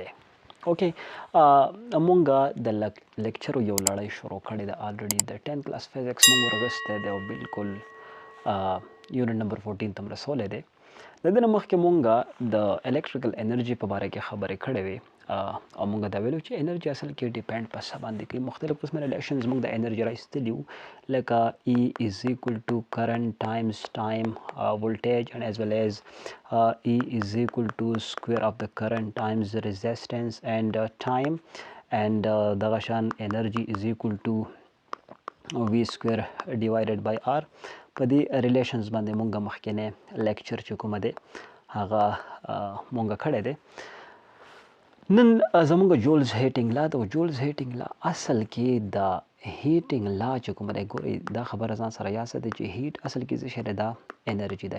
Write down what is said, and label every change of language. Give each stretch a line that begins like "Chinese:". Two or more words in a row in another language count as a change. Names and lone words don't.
Pashto: اوکې مونږه د لیکچر یو لړۍ شروع کړې ده الریډي د 10th
English: class physics
Pashto: مونږ ورغستی دی او بالکل
English: unit number
Pashto: 14 ته رسولی دی. د دې نه مخکې مونږه د
English: electrical energy
Pashto: په باره کې خبرې کړې وې او مونږ دا ویلو چې انرژي اصل کې ډیپینډ په څه باندې کوي. مختلف قسمه ریلیشنز مونږ د انرژي راایستلي وو لکه
English: E is equal to current times time voltage and as well as E is equal to square of the current times the resistance and time
Pashto: and دغه شان
English: energy is equal to V square divided by R.
Pashto: په دې ریلیشنز باندې مونږ مخکینی لیکچر چې کومه دی هغه مونږ کړی دی. نن زمونږ
English: Joule's heating law
Pashto: د
English: Joule's heating law
Pashto: اصل کې د
English: heating law
Pashto: چې کومه دی ګورئ دا خبره ځان سره یاد ساتئ چې هیټ اصل کې څه شی دی دا انرژي ده.